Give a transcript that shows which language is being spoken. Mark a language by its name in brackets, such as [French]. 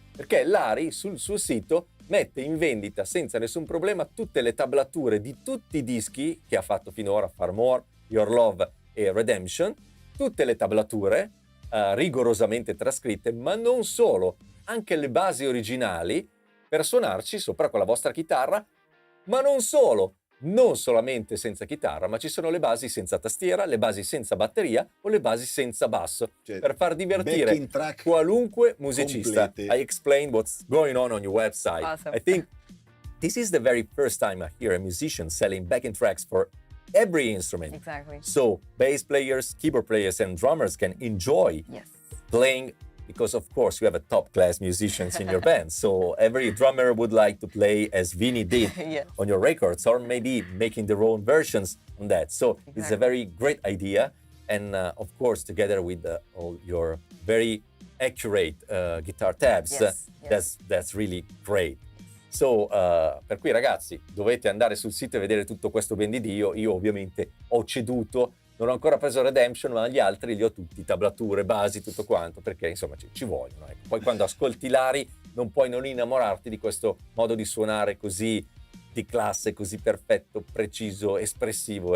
[Italian] Perché Lari sul suo sito mette in vendita senza nessun problema tutte le tablature di tutti i dischi che ha fatto finora, Far More, Your Love e Redemption, tutte le tablature rigorosamente trascritte, ma non solo, anche le basi originali per suonarci sopra con la vostra chitarra, ma non solo, non solamente senza chitarra, ma ci sono le basi senza tastiera, le basi senza batteria o le basi senza basso, cioè, per far divertire qualunque musicista. [English] Complete. I explained what's going on your website. Awesome. I think this is the very first time I hear a musician selling backing tracks for every instrument. Exactly. So bass players, keyboard players and drummers can enjoy playing, because of course you have a top class musicians in your band. So every drummer would like to play as Vinny did on your records, or maybe making their own versions on that. So it's a very great idea. And of course, together with all your very accurate guitar tabs, that's really great. [Italian] So, per cui ragazzi, dovete andare sul sito e vedere tutto questo ben di Dio. Io ovviamente ho ceduto, non ho ancora preso Redemption, ma gli altri li ho tutti, tablature, basi, tutto quanto, perché insomma ci vogliono. Ecco. Poi quando ascolti Lari non puoi non innamorarti di questo modo di suonare così di classe, così perfetto, preciso, espressivo.